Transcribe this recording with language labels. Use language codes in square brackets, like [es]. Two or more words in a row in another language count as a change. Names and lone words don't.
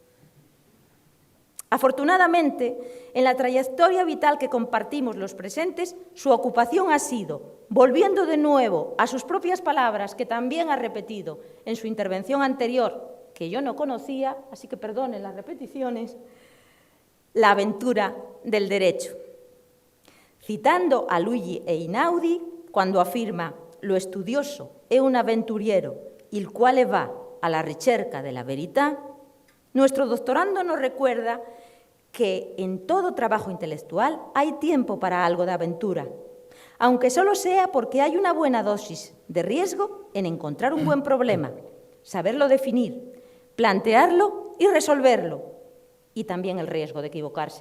[es] Afortunadamente, en la trayectoria vital que compartimos los presentes, su ocupación ha sido, volviendo de nuevo a sus propias palabras, que también ha repetido en su intervención anterior, que yo no conocía, así que perdonen las repeticiones, la aventura del derecho. Citando a Luigi Einaudi, cuando afirma [it] «Lo studioso è un avventuriero, il quale va a la ricerca de la verità», [es] nuestro doctorando nos recuerda que en todo trabajo intelectual hay tiempo para algo de aventura, aunque solo sea porque hay una buena dosis de riesgo en encontrar un buen problema, saberlo definir, plantearlo y resolverlo, y también el riesgo de equivocarse.